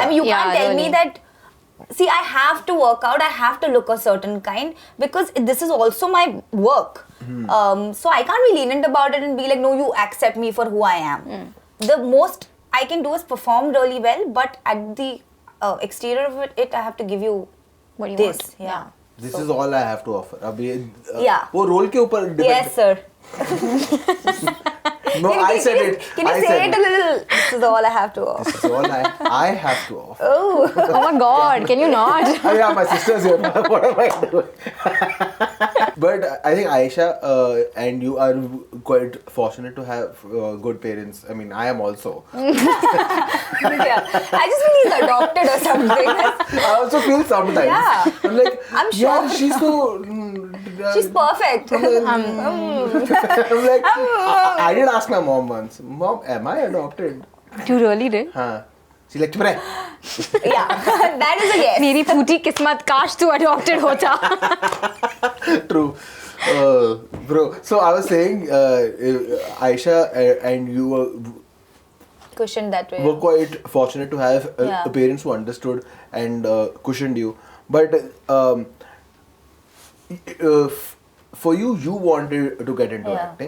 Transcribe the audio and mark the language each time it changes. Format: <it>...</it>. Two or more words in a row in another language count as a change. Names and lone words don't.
<en>I mean, you can't tell me that. See, I have to work out, I have to look a certain kind because this is also my work. So I can't be lenient about it and be like, no, you accept me for who I am. The most I can do is perform really well, but at the exterior of it, I have to give you what you this. want. Yeah. This is all I have to offer.</en> <hi>अभी वो role के ऊपर depend.</hi> <en>Yes, sir. No, I said it. Can you say it a little? This is all I have to offer. This is all I have to offer. Oh my God! Can you not? Oh yeah, my sister's here. What am I doing? But I think Ayesha and you are quite fortunate to have good parents. I mean, I am also. Yeah. I just feel he's adopted or something. I also feel sometimes. Yeah. I'm like, I'm sure. yeah, she's so. She's perfect. I'm like, I did ask my mom once, Mom, am I adopted? You really did? हाँ. She's like,</en> <hi>चुप रहे.</hi> <en>Yeah, that is a yes.</en> <hi>मेरी फूटी किस्मत काश तू adopted होता.</hi> <en>True. Bro, so I was saying, Ayesha and you were Cushioned that way. were quite fortunate to have parents who understood and cushioned you. But for you, you wanted to get into acting.</en>